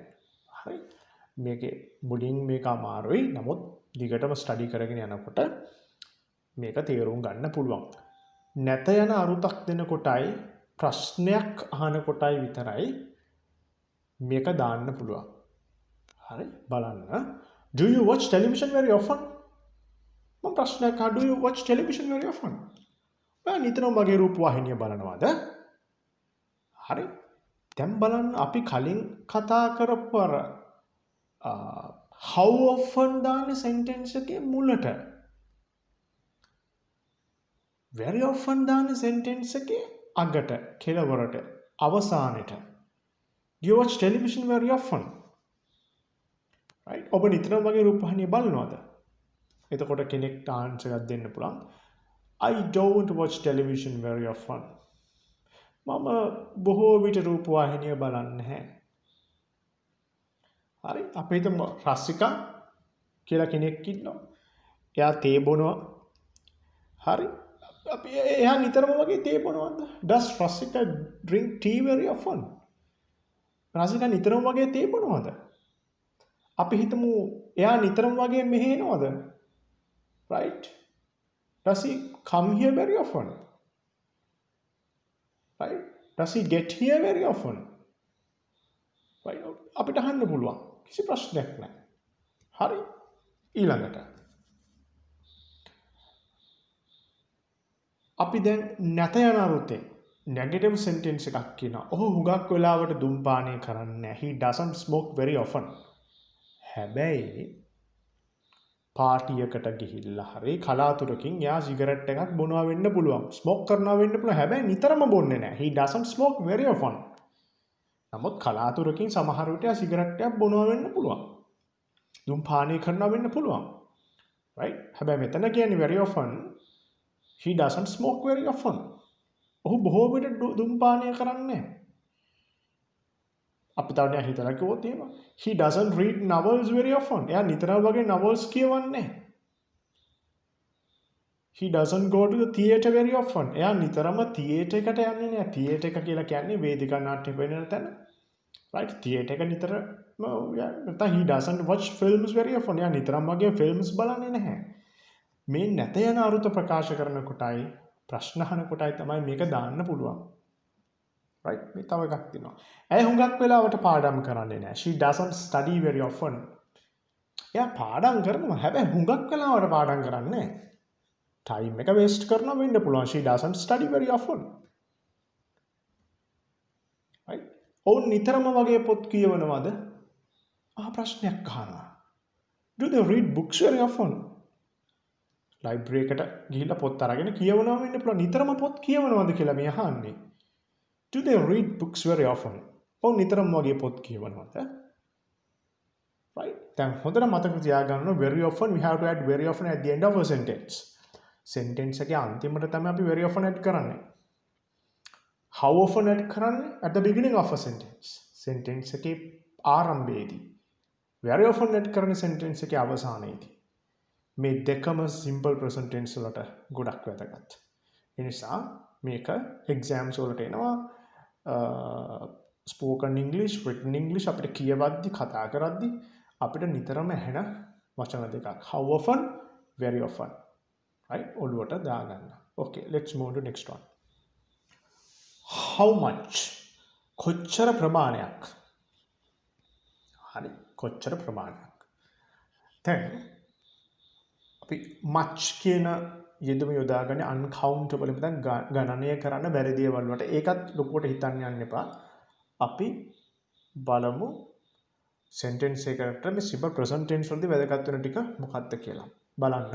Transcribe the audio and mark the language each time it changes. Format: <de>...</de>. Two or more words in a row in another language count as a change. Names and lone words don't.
<si>හරි. මේකේ මුලින් මේක අමාරුයි. නමුත් දිගටම ස්ටඩි කරගෙන යනකොට මේක තේරුම් ගන්න පුළුවන්. නැත යන අරුතක් දෙන කොටයි ප්‍රශ්නයක් අහන කොටයි විතරයි මේක දාන්න පුළුවන්. හරි බලන්න.</si> <en>Do you watch television very often?</en> <si>මම ප්‍රශ්නයක් අහනවා.</si> <en>Do you watch television very often?</en> <si>ඔයා නිතරම වගේ රූපවාහිනිය බලනවද? හරි. දැන් බලන්න අපි කලින් කතා කරපු අර</si> <en>how often</en> <si>දාන sentence එකේ මුලට</si> <en>very often</en> <si>දාන sentence එකේ අගට කෙලවරට අවසානෙට.</si> <en>Do you watch television very often? right.</en> <si>ඔබ නිතරම වගේ රූපවාහිනිය බලනවද? එතකොට කෙනෙක්ට ආන්සර් එකක් දෙන්න පුළුවන්.</si> <en>I don't watch television very often.</en> <si>මම බොහෝ විට රූපවාහිනිය බලන්නේ නැහැ. හරි. අපි හිතමු රසිකා කියලා කෙනෙක් ඉන්නවා. එයා තේ බොනවා. හරි. අපි එයා නිතරම වගේ තේ බොනවද?</si> <en>Does Rasika drink tea very often?</en> <si>රසිකා නිතරම වගේ තේ බොනවද? අපි හිතමු එයා නිතරම වගේ මෙහෙ එනවද?</si> <en>Right? Does he come here very often? Right? Does he get here very often? Right?</en> <si>අපිට අහන්න පුළුවන්. කිසි ප්‍රශ්නයක් නැහැ. හරි. ඊළඟට අපි දැන් නැත යන අරුතේ negative sentence එකක් කියනවා. ඔහු හුඟක් වෙලාවට දුම්පානය කරන්නේ නැහැ.</si> <en>He doesn't smoke very often.</en> <si>හැබැයි පාටියකට ගිහිල්ලා හරි කලාතුරකින් යා සිගරට් එකක් බොනවා වෙන්න පුළුවන්. ස්මෝක් කරනවා වෙන්න පුළුවන්. හැබැයි නිතරම බොන්නේ නැහැ.</si> <en>He doesn't smoke very often.</en> <si>නමුත් කලාතුරකින් සමහර විට යා සිගරට් එකක් බොනවා වෙන්න පුළුවන්. දුම්පානය කරනවා වෙන්න පුළුවන්.</si> <en>right?</en> <si>හැබැයි මෙතන කියන්නේ</si> <en>very often. He doesn't smoke very often.</en> <si>ඔහු බොහෝ විට දුම්පානය කරන්නේ නැහැ. අපි තව ටිකක් හිතලා කිව්වොත් එහෙම</si> <en>he doesn't read novels very often.</en> <si>එයා නිතරම වගේ novels කියවන්නේ නැහැ.</si> <en>He doesn't go to the theatre very often.</en> <si>එයා නිතරම theatre එකට යන්නේ නැහැ. theatre එක කියලා කියන්නේ වේදිකා නාට්‍ය වෙන තැන. right? theatre එක නිතරම නැත්නම්</si> <en>he doesn't watch films very often.</en> <si>එයා නිතරම වගේ films බලන්නේ නැහැ. මේ නැත යන අරුත ප්‍රකාශ කරන කොටයි ප්‍රශ්න අහන කොටයි තමයි මේක දාන්න පුළුවන්.</si> <en>right?</en> <si>මේ තව එකක් තියෙනවා. ඇය හුඟක් වෙලාවට පාඩම් කරන්නේ නැහැ.</si> <en>She doesn't study very often.</en> <si>එයා පාඩම් කරනවා. හැබැයි හුඟක් වෙලාවට පාඩම් කරන්නේ නැහැ.</si> <en>time එක waste</en> <si>කරනවා වෙන්න පුළුවන්.</si> <en>She doesn't study very often. right?</en> <si>ඔවුන් නිතරම වගේ පොත් කියවනවද? ප්‍රශ්නයක් අහනවා.</si> <en>Do they read books very often?</en> <si>library එකට ගිහිල්ලා පොත් අරගෙන කියවනවා වෙන්න පුළුවන්. නිතරම පොත් කියවනවද කියලා මේ අහන්නේ.</si> <en>Do they read books very often?</en> <si>ඔව් නිතරම වගේ පොත් කියවනවද?</si> <en>right?</en> <si>දැන් හොඳට මතක තියාගන්න</si> <en>very often we have to add very often at the end of a sentence.</en> <si>sentence එකේ අන්තිමට තමයි අපි</si> <en>very often add</en> <si>කරන්නේ.</si> <en>how often add</en> <si>කරන්නේ?</si> <en>at the beginning of a sentence.</en> <si>sentence එකේ ආරම්භයේදී.</si> <en>very often add</en> <si>කරන්නේ sentence එකේ අවසානයේදී. මේ දෙකම</si> <en>simple present tense</en> <si>වලට ගොඩක් වැදගත්. ඒ නිසා මේක exams වලට එනවා.</si> <en>spoken English, written English</en> <si>අපිට කියවද්දි කතා කරද්දි අපිට නිතරම ඇහෙන වචන දෙකක්.</si> <en>How often, very often. right?</en> <si>ඔළුවට දාගන්න.</si> <en>okay, let's move to next one. How much?</en> <si>කොච්චර ප්‍රමාණයක්? හරි. කොච්චර ප්‍රමාණයක්? දැන් අපි much කියන යෙදුම යොදාගන්නේ</si> <en>uncountable</en> <si>නැත්නම් ගණනය කරන්න බැරි දේවල් වලට. ඒකත් ලොකුවට හිතන්න යන්න එපා. අපි බලමු sentence එකකට මේ</si> <en>simple present tense</en> <si>වලදී වැදගත් වෙන ටික මොකක්ද කියලා. බලන්න.</si>